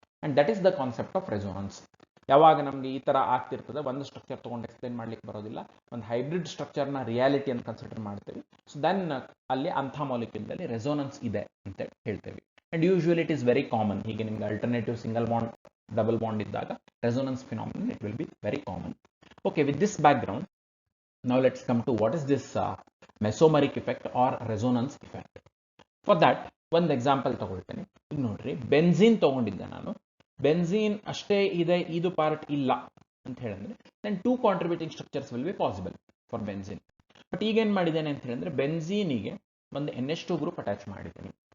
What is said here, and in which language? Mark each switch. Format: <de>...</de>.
<en>And that is the concept of resonance.</en> <kn>ಯಾವಾಗ ನಮಗೆ ಈ ತರ ಆಗ್ತಿರ್ತದೆ ಒಂದು ಸ್ಟ್ರಕ್ಚರ್ ತಗೊಂಡು ಎಕ್ಸ್ಪ್ಲೈನ್ ಮಾಡ್ಲಿಕ್ಕೆ ಬರೋದಿಲ್ಲ, ಒಂದು ಹೈಬ್ರಿಡ್ ಸ್ಟ್ರಕ್ಚರ್ ನ ರಿಯಾಲಿಟಿ ಅಂತ ಕನ್ಸಿಡರ್ ಮಾಡ್ತೇವೆ. ಸೊ ದೆನ್ ಅಲ್ಲಿ ಅಂಥ ಮಾಲಿಕ್ಯೂಲ್ ಅಲ್ಲಿ ರೆಸೋನೆನ್ಸ್ ಇದೆ ಅಂತ ಹೇಳ್ತೇವೆ.</kn> <en>And usually it is very common.</en> <kn>ಹೀಗೆ ನಿಮ್ಗೆ alternative single bond double bond ಇದ್ದಾಗ</kn> <en>Resonance phenomenon it will be very common. Okay, with this background now let's come to what is this mesomeric effect or resonance effect. For that</en> <kn>ಒಂದು example ತಗೊಳ್ತೇನೆ. ಈಗ ನೋಡ್ರಿ, benzene ತಗೊಂಡಿದ್ದೆ ನಾನು, benzene ಅಷ್ಟೇ ಇದೆ, ಇದು part ಇಲ್ಲ ಅಂತ ಹೇಳಿದ್ರೆ</kn> <en>then 2 contributing structures will be possible for benzene.</en> <kn>But ಈಗ ಏನ್ ಮಾಡಿದ್ದೇನೆ ಅಂತ ಹೇಳಿದ್ರೆ ಬೆನ್ಸೀನಿಗೆ ಒಂದು NH2 ಗ್ರೂಪ್ ಅಟ್ಯಾಚ್ ಮಾಡಿದ್ದೇನೆ.</kn>